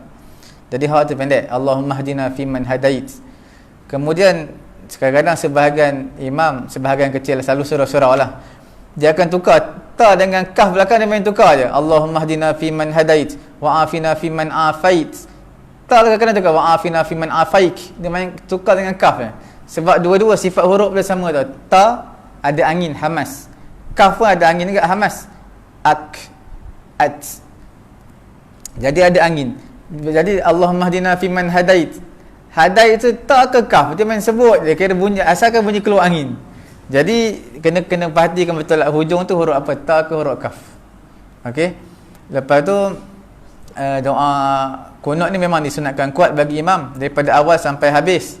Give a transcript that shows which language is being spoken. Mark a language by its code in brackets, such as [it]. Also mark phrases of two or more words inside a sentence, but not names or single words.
[ms] Jadi ha tu pendek. [ar] اللهم اهدنا فيمن هديت. [ms] Kemudian kadang-kadang sebahagian imam, sebahagian kecil, selalu surau-surau lah, dia akan tukar ta dengan kaf belakang, dia main tukar je. [ar] اللهم اهدنا فيمن هديت وعافنا فيمن عافيت. [ms] Ta kadang-kadang tukar [ar] وعافنا فيمن عافيك, [ms] dia main tukar dengan kaf je. Sebab dua-dua sifat huruf dia sama tu. Ta ada angin hamas, kaf pun ada angin juga hamas. At. Jadi ada angin. [ar] Jadi اللهم اهدنا فيمن هديت. [ms] Hadait tu tak ke kaf, dia main sebut dia, kira bunyi, asalkan bunyi keluar angin. Jadi kena perhatikan betul lah, hujung tu huruf apa, ta ke huruf kaf. Okey. Lepas tu doa kunut ni memang disunatkan kuat bagi imam daripada awal sampai habis.